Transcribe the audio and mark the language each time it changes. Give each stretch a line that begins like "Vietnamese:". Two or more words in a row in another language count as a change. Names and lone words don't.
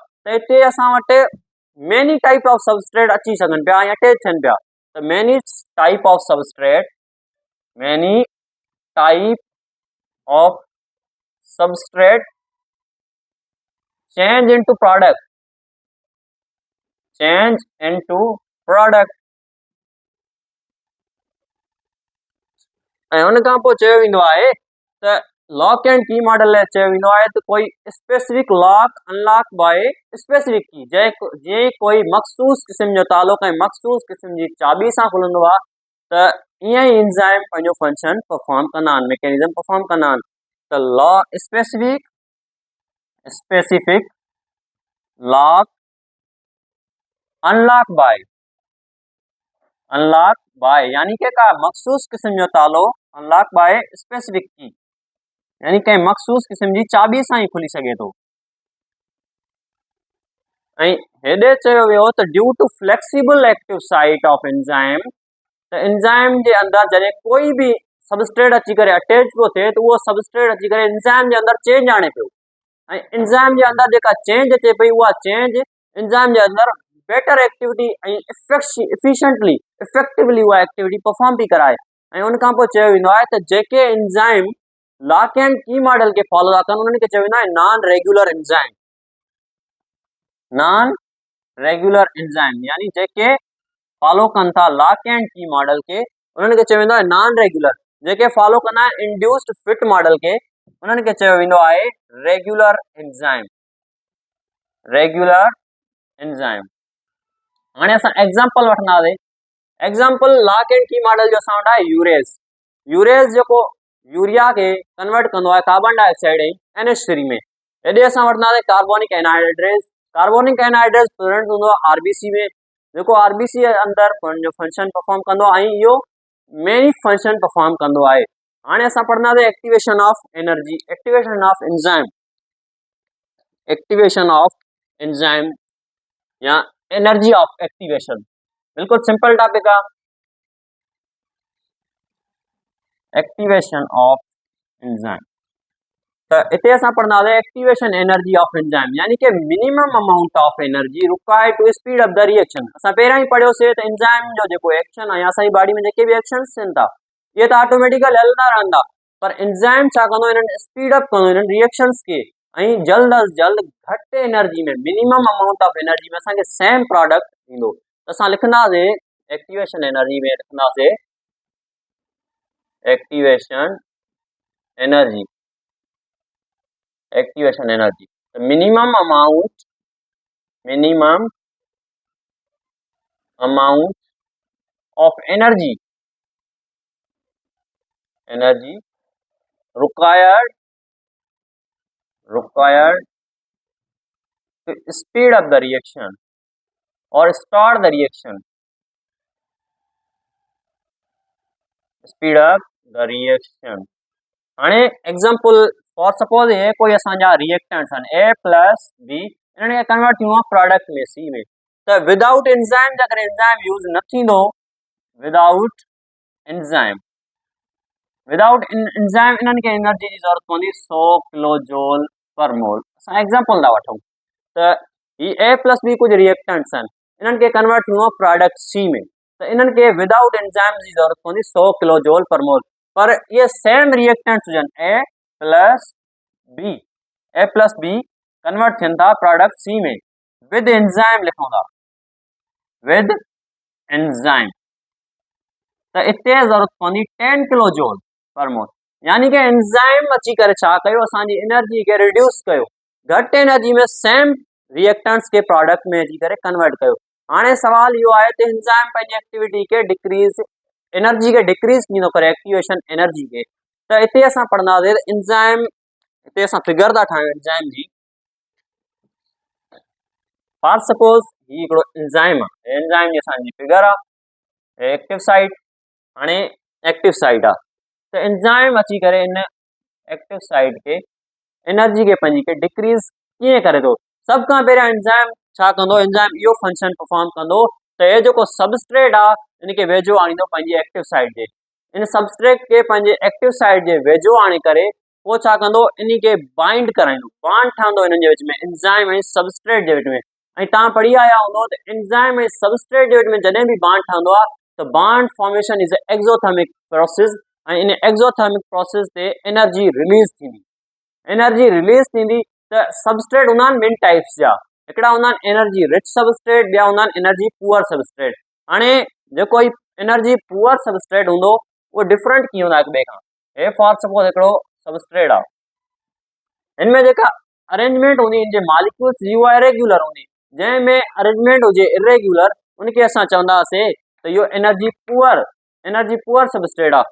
Sindhi: त हिते असां वटि
English: many type of substrate
Sindhi: अची सघनि पिया ऐं अटैच थियनि पिया।
English: त many type of substrate change into product.
Sindhi: ऐं उन खां पोइ चयो वेंदो आहे त
English: lock and key model
Sindhi: लाइ चयो वेंदो आहे त कोई
English: specific lock unlock by specific key,
Sindhi: जीअं कोई मखसूस क़िस्म जो तालो कंहिं मखसूस क़िस्म जी चाबी सां खुलंदो आहे त ईअं ई एंजाइम पंहिंजो
English: function perform
Sindhi: कंदा आहिनि,
English: mechanism perform
Sindhi: कंदा आहिनि। त
English: specific lock unlock by
Sindhi: यानी कि का मखसूस क़िस्म जो तालो
English: unlock by specific key,
Sindhi: यानी कंहिं मखसूस क़िस्म जी चाबी सां ई खुली सघे थो। ऐं हेॾे चयो वियो त
English: due to flexible active site of enzyme,
Sindhi: त एंजाइम जे अंदरि जॾहिं कोई बि सबस्ट्रेट अची करे अटैच पियो थिए त उहो सबस्ट्रेट अची करे एंजाइम जे अंदर चेंज आणे पियो ऐं एंजाइम जे अंदर जेका चेंज अचे पई उहा चेंज एंजाइम जे अंदर
English: better activity
Sindhi: ऐं
English: efficiently effectively
Sindhi: उहा
English: activity perform
Sindhi: थी कराए ऐं उन खां पोइ चयो वेंदो आहे त जेके एंजाइम
English: lock and key model
Sindhi: के फॉलो था कनि उन्हनि खे चयो वेंदो आहे
English: non regular enzyme. non regular enzyme
Sindhi: यानी जेके फॉलो कनि था
English: lock and key model
Sindhi: के उन्हनि खे चयो वेंदो आहे
English: non regular.
Sindhi: जेके फॉलो कंदा आहिनि
English: induced fit model
Sindhi: के उन्हनि खे चयो वेंदो आहे
English: regular enzyme. regular enzyme.
Sindhi: हाणे असां एग्जांपल वठंदासीं।
English: example lock and key model
Sindhi: जो असां वटि आहे यूरेज। यूरेज जेको यूरिया के कन्वर्ट कंदो आहे
English: carbon dioxide
Sindhi: ऐं NH3 में। हेॾे असां वठंदासीं
English: carbonic anhydrase. carbonic anhydrase
Sindhi: प्रेजेंट हूंदो आहे RBC में, जेको RBC जे अंदर पंहिंजो
English: function perform
Sindhi: कंदो आहे ऐं इहो
English: main function perform
Sindhi: कंदो आहे। हाणे असां पढ़ंदासीं
English: activation of energy, activation of enzyme, activation of enzyme or energy of activation. बिल्कुल simple topic आहे। activation of enzyme
Sindhi: त इते असां पढ़ंदासीं
English: activation energy of enzyme
Sindhi: यानी कि
English: minimum amount of energy required to speed up the reaction.
Sindhi: असां पहिरियां ई पढ़ियोसीं त एंजाइम जो जेको एक्शन आहे असांजी बॉडी में जेके बि एक्शन्स थियनि था इहे त ऑटोमेटिकली हलंदा रहंदा, पर एंजाइम छा कंदो इन्हनि
English: speed up
Sindhi: कंदो इन्हनि रिएक्शन्स खे ऐं जल्द अज जल्द घटि एनर्जी में
English: minimum amount of energy
Sindhi: में असांखे
English: same product
Sindhi: ईंदो। त असां लिखंदासीं
English: activation energy
Sindhi: में लिखंदासीं
English: activation energy, activation energy minimum amount of energy required to speed up the reaction or start the reaction, speed up the reaction।
Sindhi: हाणे एग्जांपल
English: for suppose
Sindhi: है कोई असांजा रिएक्टेंट्स आहिनि A प्लस B इन्हनि खे कन्वर्ट थींदो आहे प्रोडक्ट में C में। त
English: without enzyme
Sindhi: अगरि एंजाइम यूज़ न थींदो,
English: without enzyme
Sindhi: इन्हनि खे एनर्जी जी ज़रूरत पवंदी 100
English: kilo joule per mole.
Sindhi: असां एग्जांपल था वठूं त ही A प्लस B कुछ रिएक्टेंट्स आहिनि इन्हनि खे कन्वर्ट थींदो आहे प्रोडक्ट C में, त इन्हनि खे
English: without enzyme
Sindhi: जी ज़रूरत पवंदी 100
English: kilo joule per mole.
Sindhi: पर ये
English: same reactants
Sindhi: हुजनि A प्लस B कन्वर्ट थियनि था प्रोडक्ट C में
English: with enzyme
Sindhi: लिखूं था,
English: with enzyme
Sindhi: त इते ज़रूरत पवंदी 10
English: kilo joule per mole.
Sindhi: यानी कि एंजाइम अची करे छा कयो असांजी एनर्जी के रिड्यूस कयो, घटि एनर्जी में
English: same reactants
Sindhi: के प्रोडक्ट में अची करे कन्वर्ट कयो। हाणे सवाल इहो आहे त एंजाइम पंहिंजी एक्टिविटी के
English: decrease energy
Sindhi: के डिक्रीज कीअं करे
English: activation energy
Sindhi: के। त इते असां पढ़ंदासीं एंजाइम, इते असां फिगर था ठाहियूं एंजाइम जी।
English: for suppose
Sindhi: ही हिकिड़ो एंजाइम आहे, एंजाइम जी असांजी फिगर आहे,
English: active site.
Sindhi: हाणे
English: active site
Sindhi: आहे त एंजाइम अची करे इन
English: active site
Sindhi: के एनर्जी के पंहिंजी के डिक्रीज कीअं करे थो। सभ खां पहिरियां एंजाइम छा कंदो, एंजाइम इहो
English: function perform
Sindhi: कंदो त हे जेको सबस्ट्रेट आहे इन खे वेझो आणींदो पंहिंजी
English: active site
Sindhi: जे। इन सबस्ट्रेट के पंहिंजे
English: active site
Sindhi: जे वेझो आणे करे पोइ छा कंदो, इन खे बाइंड कराईंदो, बॉन्ड ठहंदो इन्हनि जे विच में, एंजाइम ऐं सबस्ट्रेट जे विच में। ऐं तव्हां पढ़ी आया हूंदो त एंजाइम ऐं सबस्ट्रेट जे विच में जॾहिं बि बॉन्ड ठहंदो आहे त
English: bond formation is exothermic process
Sindhi: ऐं इन
English: exothermic process
Sindhi: ते
English: energy release
Sindhi: थींदी।
English: energy release
Sindhi: थींदी त सबस्ट्रेट हूंदा आहिनि ॿिनि टाइप्स जा, हिकिड़ा हूंदा आहिनि
English: energy rich substrate,
Sindhi: ॿिया हूंदा आहिनि
English: energy poor substrate.
Sindhi: हाणे जेको ई
English: energy poor substrate
Sindhi: हूंदो उहो डिफरेंट कीअं हूंदा हिक ॿिए खां। हे
English: for suppose
Sindhi: हिकिड़ो सबस्ट्रेट आहे, हिनमें जेका अरेंजमेंट हूंदी इन जे मॉलिक्यूल्स जी उहा इरेग्युलर हूंदी, जंहिंमें अरेंजमेंट हुजे इरेग्युलर उनखे असां चवंदासीं त इहो
English: energy poor substrate
Sindhi: आहे।